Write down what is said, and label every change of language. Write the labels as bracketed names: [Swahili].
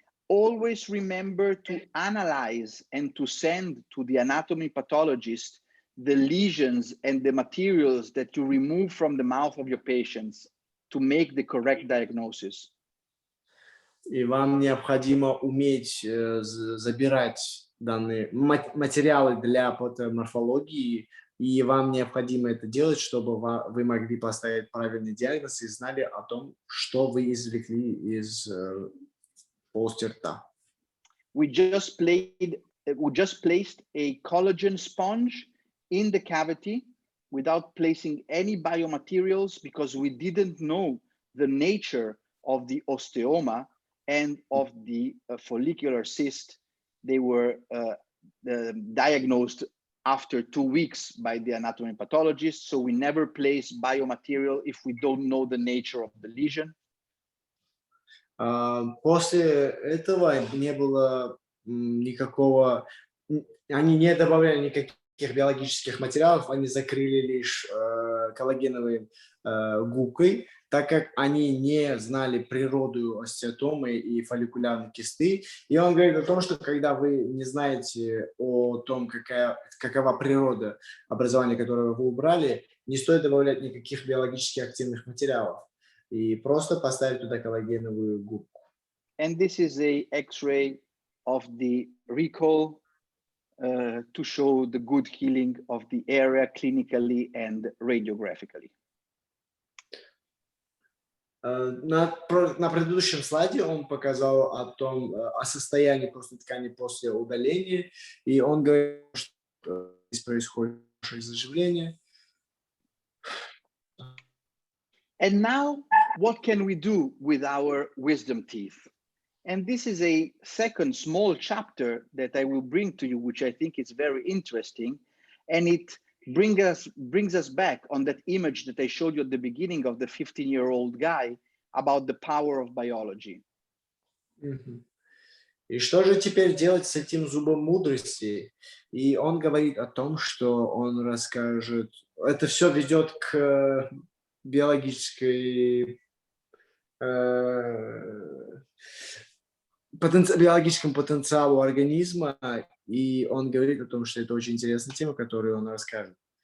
[English] Always remember to analyze and to send to the anatomy pathologist the lesions and the materials that you remove from the mouth of your patients to make the correct diagnosis. [Russian] И вам необходимо уметь забирать данные материалы для патоморфологии, и вам необходимо это делать, чтобы вы могли поставить правильный диагноз и знали о том, что вы извлекли из полости рта. [English] We just placed a collagen sponge in the cavity without placing any biomaterials because we didn't know the nature of the osteoma and of the follicular cyst. They were diagnosed after 2 weeks by the anatomy pathologist, so we never place biomaterial if we don't know the nature of the lesion. [Russian] После этого не было никакого, они не добавляли никаких биологических материалов, они закрыли лишь коллагеновой губкой, так как они не знали природу остеотомы и фолликулярной кисты. И он говорит о том, что когда вы не знаете о том, какова природа образования, которое вы убрали, не стоит добавлять никаких биологически активных материалов. И просто поставить туда коллагеновую губку. [English] And this is a X-ray of the recall to show the good healing of the area clinically and radiographically. [Russian] На предыдущем слайде он показал о состоянии просто ткани после удаления, и он говорит, что здесь происходит заживление. [English] And now, what can we do with our wisdom teeth? And this is a second small chapter that I will bring to you, which I think is very interesting. And it brings us back on that image that I showed you at the beginning of the 15-year-old guy about the power of biology. [Russian] И что же теперь делать с этим зубом мудрости? И он говорит о том, что он расскажет. Это все ведет к биологическому потенциалу организма, и он говорит о том, что это очень интересная тема, которую он расскажет.